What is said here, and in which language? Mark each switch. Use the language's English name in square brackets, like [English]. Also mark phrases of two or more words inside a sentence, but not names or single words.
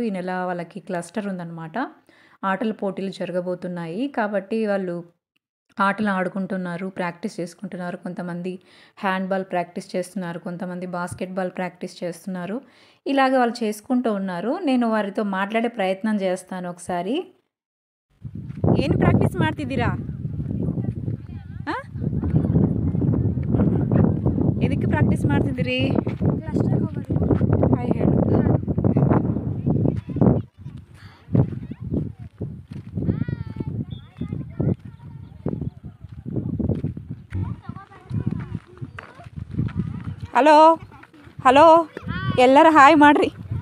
[Telugu] ఈ నెల వాళ్ళకి క్లస్టర్ ఉందనమాట. ఆటల పోటీలు జరగబోతున్నాయి. కాబట్టి వాళ్ళు ఆటలు ఆడుకుంటున్నారు. ప్రాక్టీస్ చేసుకుంటున్నారు. కొంతమంది హ్యాండ్‌బాల్ ప్రాక్టీస్ చేస్తున్నారు. కొంతమంది బాస్కెట్‌బాల్ ప్రాక్టీస్ చేస్తున్నారు. ఇలాగ వాళ్ళు చేసుకుంటూ ఉన్నారు. నేను వారితో మాట్లాడే ప్రయత్నం చేస్తాను ఒకసారి. [Kannada] ಏನು ಪ್ರಾಕ್ಟೀಸ್ ಮಾಡ್ತಿದ್ದೀರಾ? ಆ? ಎದಕ್ಕೆ ಪ್ರಾಕ್ಟೀಸ್ ಮಾಡ್ತಿದ್ದೀರಿ? ಹಾಯ್ ಹೇಳು. [English] hello hello [Kannada] ಎಲ್ಲರೂ ಹಾಯ್ ಮಾಡ್ರಿ.